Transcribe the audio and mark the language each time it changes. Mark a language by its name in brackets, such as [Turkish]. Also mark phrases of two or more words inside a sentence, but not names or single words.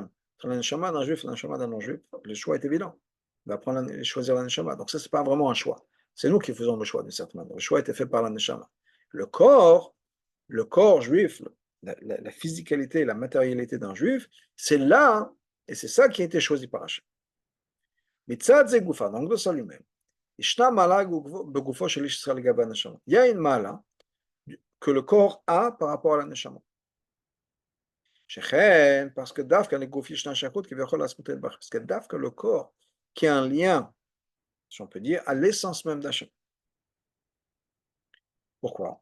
[French] Entre la neshama d'un juif et la neshama d'un non-juif, le choix est évident. Il va prendre choisir la neshama. Donc ça, ce n'est pas vraiment un choix. C'est nous qui faisons le choix, d'une certaine manière. Le choix a été fait par la neshama. Le corps, le corps juif, la physicalité, la matérialité d'un juif, c'est là, et c'est ça qui a été choisi par Hachem. [Hebrew] מצד זה גופא, [French] donc de ça lui-même. [Hebrew] ישנה מעלה בגופו של איש ישראל לגבי הנשמה. [French] Il y a une mala que le corps a par rapport à la neshama. Parce que Dafka, parce que Dafka, le corps, qui a un lien, si on peut dire, à l'essence même d'Hachem. Pourquoi?